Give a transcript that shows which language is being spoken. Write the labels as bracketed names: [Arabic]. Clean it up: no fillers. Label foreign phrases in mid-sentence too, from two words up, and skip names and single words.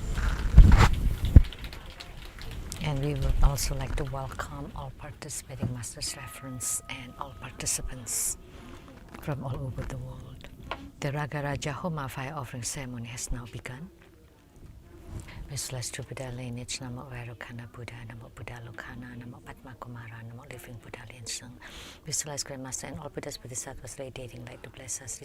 [English] And we would also like to welcome all participating Master's reference and all participants from all over the world. The Ragaraja Homa fire offering ceremony has now begun. Celestial Buddha lineage, Namo Vairocana Buddha, Namo Buddha Lokana, Namo Padma Kumara, Namo Living Buddha Linsung. Visualize Grandmaster and all Buddhas Bodhisattvas radiating light to bless us.